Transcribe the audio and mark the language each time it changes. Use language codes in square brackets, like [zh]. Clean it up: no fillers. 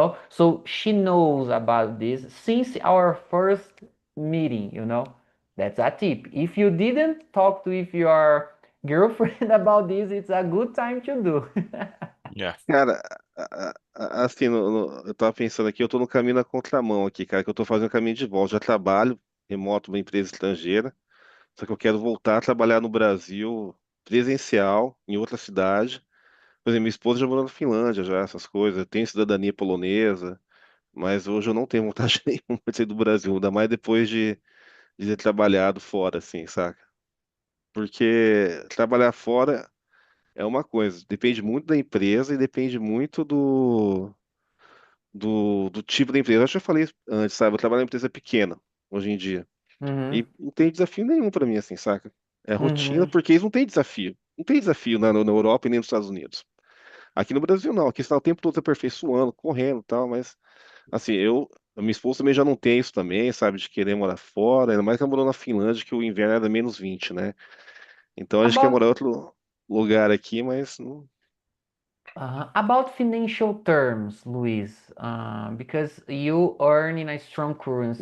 [en] So she knows about this since our first meeting. That's a tip. If you didn't talk to with your girlfriend about this, it's a good time to do. Yeah. [pt] Cara, assim, eu tava pensando aqui, eu tô no caminho na contramão aqui, cara, que eu tô fazendo o caminho de volta. Já trabalho remoto numa empresa estrangeira, só que eu quero voltar a trabalhar no Brasil presencial, em outra cidade. Por exemplo, minha esposa já morou na Finlândia, já, essas coisas. Eu tenho cidadania polonesa, mas hoje eu não tenho vontade nenhuma de sair do Brasil, ainda mais depois de ter trabalhado fora, assim, saca? Porque trabalhar fora é uma coisa, depende muito da empresa e depende muito do tipo da empresa. Eu acho que eu falei isso antes, sabe? Eu trabalho em empresa pequena hoje em dia. Uhum, E não tem desafio nenhum pra mim, assim, saca? É rotina, uhum. porque eles não têm desafio. Não tem desafio na Europa e nem nos Estados Unidos. Aqui no Brasil, não. Aqui está o tempo todo se aperfeiçoando, correndo e tal, mas, assim, a minha esposa também já não tem isso também, sabe? De querer morar fora, ainda mais que ela morou na Finlândia, que o inverno era -20, né? Então a gente quer morar em [en] About [pt] outro lugar aqui, mas não. [en] About financial terms, Luis, because you earn in a strong currency.